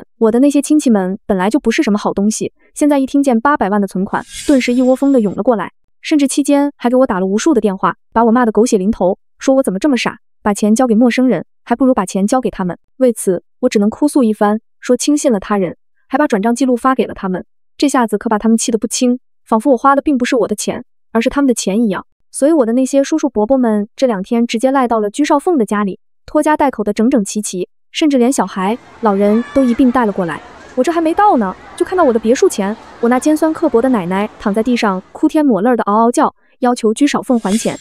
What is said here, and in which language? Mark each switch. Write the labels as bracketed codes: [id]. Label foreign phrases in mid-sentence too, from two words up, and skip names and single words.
[zh] 我的那些親戚們本來就不是什麼好東西，現在一聽見800萬的存款，頓時一窩蜂的湧了過來，甚至期間還給我打了無數的電話，把我罵得狗血淋頭，說我怎麼這麼傻，把錢交給陌生人，還不如把錢交給他們。為此，我只能哭訴一番，說輕信了他人，還把轉賬記錄發給了他們。這下子可把他們氣得不輕，仿佛我花的並不是我的錢，而是他們的錢一樣。所以我的那些叔叔伯伯們這2天直接賴到了居少鳳的家裡，拖家帶口的整整齊齊，甚至連小孩、老人都一併帶了過來。我這還沒到呢，就看到我的別墅前，我那尖酸刻薄的奶奶躺在地上哭天抹淚的嗷嗷叫，要求居少鳳還錢。